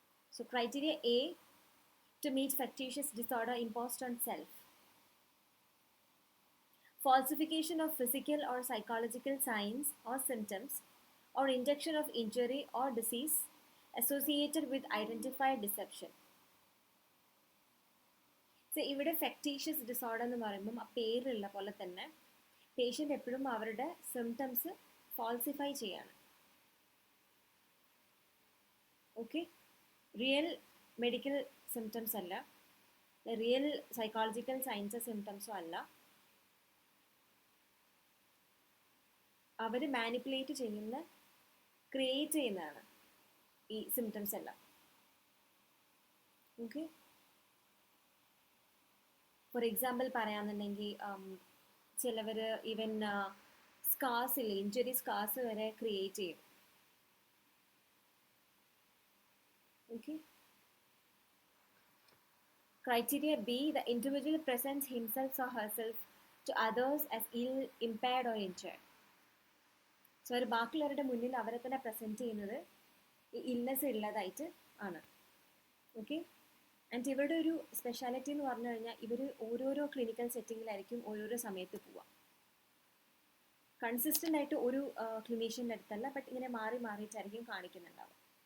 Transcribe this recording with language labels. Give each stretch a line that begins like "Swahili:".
English: So criteria A, to meet factitious disorder imposed on self. Falsification of physical or psychological signs or symptoms or induction of injury or disease associated with identified deception.
Malayalam: So ഇവിടെ ഫെക്ടീഷ്യസ് disorder എന്ന് പറയുമ്പം ആ പേരുള്ള പോലെ തന്നെ patient എപ്പോഴും അവരുടെ symptoms falsify ചെയ്യാണ്. ഓക്കെ, റിയൽ മെഡിക്കൽ സിംറ്റംസ് അല്ല, റിയൽ സൈക്കോളജിക്കൽ സയൻസ് സിംറ്റംസും അല്ല, അവർ മാനിപ്പുലേറ്റ് ചെയ്യുന്ന ക്രിയേറ്റ് ചെയ്യുന്നതാണ് ഈ സിംറ്റംസ് എല്ലാം. ഓക്കെ, ഫോർ എക്സാമ്പിൾ പറയാന്നുണ്ടെങ്കിൽ ചിലവർ ഈവൻ സ്കാർസ് ഇല്ല, ഇഞ്ചുറി സ്കാർസ് വരെ ക്രിയേറ്റ് ചെയ്യും.
English: Okay, criteria B, the individual presents himself or herself to others as ill, impaired or injured.
Malayalam: So അവർ ബാക്കിയുള്ളവരുടെ മുന്നിൽ അവരെ തന്നെ പ്രസൻറ്റ് ചെയ്യുന്നത് ഈ ഇൽനെസ് ഉള്ളതായിട്ട് ആണ്. ഓക്കെ, ആൻഡ് ഇവരുടെ ഒരു സ്പെഷ്യാലിറ്റി എന്ന് പറഞ്ഞു കഴിഞ്ഞാൽ ഇവർ ഓരോരോ ക്ലിനിക്കൽ സെറ്റിങ്ങിലായിരിക്കും ഓരോരോ സമയത്ത് പോവുക. കൺസിസ്റ്റൻ്റ് ആയിട്ട് ഒരു ക്ലിനീഷ്യൻ്റെ അടുത്തല്ല, ബട്ട് ഇങ്ങനെ മാറി മാറിയിട്ടായിരിക്കും കാണിക്കുന്നുണ്ടാവുക.